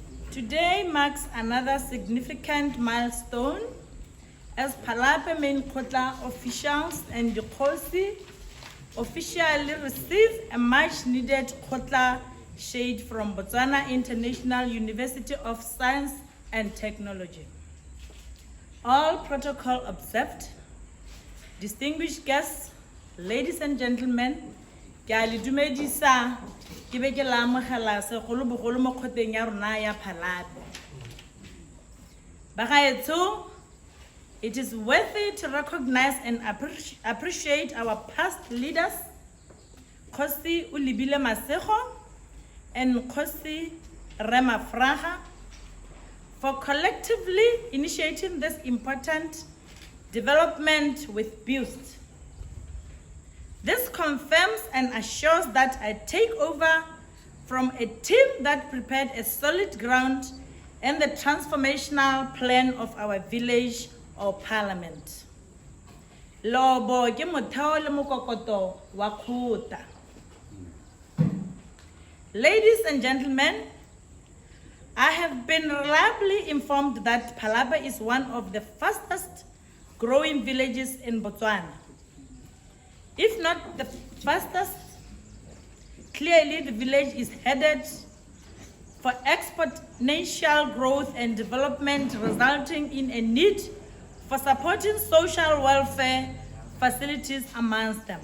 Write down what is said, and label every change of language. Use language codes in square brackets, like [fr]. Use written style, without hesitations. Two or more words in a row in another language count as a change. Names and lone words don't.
[en] Today marks another significant milestone as Phalape main Kgotla officials and the Kgotla officially receive a much needed Kgotla shade from Botswana International University of Science and Technology. All protocol observed. Distinguished guests, ladies and gentlemen, [tn] ke a le dumedisa ke be ke la amogela segolobogolo mo kgoteng ya rona ya Phalape. Bagaetsho, [en] it is worthy to recognize and appreciate our past leaders, Kgosi Ulibile Masego and Kgosi Rema Fraga, for collectively initiating this important development with BUST. This confirms and assures that I take over from a team that prepared a solid ground and the transformational plan of our village or parliament. [tn] Lobo ke motheo le mokokoto wa Kgotla. [en] Ladies and gentlemen, I have been reliably informed that Phalape is one of the fastest growing villages in Botswana. If not the fastest, clearly the village is headed for exponential growth and development, resulting in a need for supporting social welfare facilities amongst them.